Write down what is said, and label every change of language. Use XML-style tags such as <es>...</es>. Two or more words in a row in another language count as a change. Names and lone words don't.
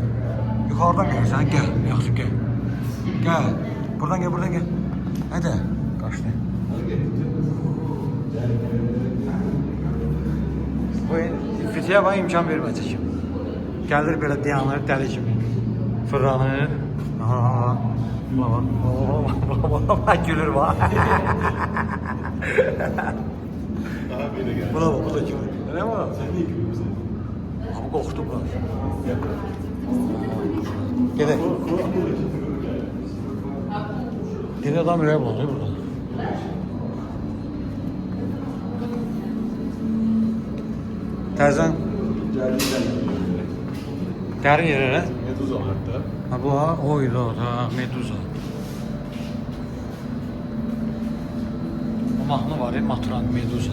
<az>Yuxarıdan gəlirsən, gəl, yaxşı, gəl. Gəl, buradan gəl. Hədə, qaçdı. Bu fitiyə bana imkan verməyəcək. Gəlir belə dayanır, dəli kimi. Fırlanır.</az> <tr>Bak gülür bak. Abi de gel. Bu da gülür. Ne var? Sen niye gülüyorsun? Abi korktu bu.</tr> <az>Gedək. Gedək adam ürəyə bulanır burada. Təzən. Dərin yerə.</az> <tr>Meduza var hatta.</tr> <az>Ha bu ha, oydu ha, Meduza. O mahnı var ya, Maturan, Meduza.</az>